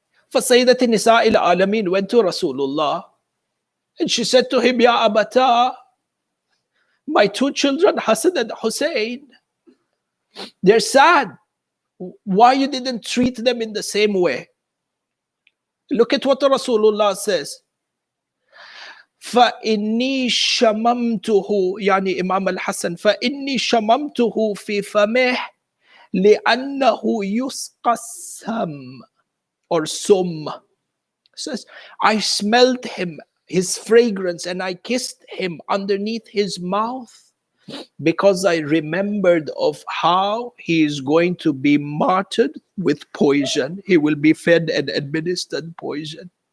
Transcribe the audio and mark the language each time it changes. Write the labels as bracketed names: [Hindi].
[English] For Sayyidati Nisa al-Alameen went to Rasulullah and she said to him, Ya Abata, my two children, Hassan and Hussein, they're sad. Why you didn't treat them in the same way? Look at what Rasulullah says. [Arabic] فَإِنِّي شَمَمْتُهُ يعني Imam al-Hassan فَإِنِّي شَمَمْتُهُ فِي فَمِهِ لِأَنَّهُ يُسْقَى السَّمْ or sum. [English] Says, I smelled him, his fragrance, and I kissed him underneath his mouth because I remembered of how he is going to be martyred with poison. He will be fed and administered poison.